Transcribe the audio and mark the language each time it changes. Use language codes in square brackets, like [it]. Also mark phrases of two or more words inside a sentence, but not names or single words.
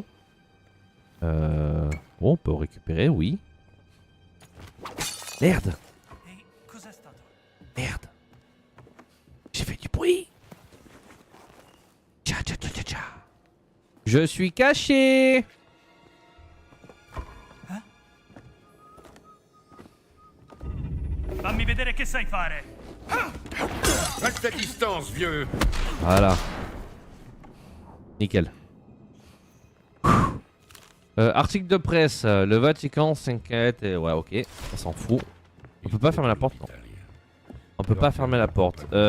[fr] Bon, on peut récupérer, oui. Merde. Merde. J'ai fait du bruit. Tcha tcha tcha tcha tcha. Je suis caché. [it] Fammi vedere che sai fare! [fr] Reste à distance, vieux. Voilà. Nickel. Article de presse. Le Vatican s'inquiète. Ouais, ok. On s'en fout. On peut pas fermer la porte, non. On peut pas fermer la porte.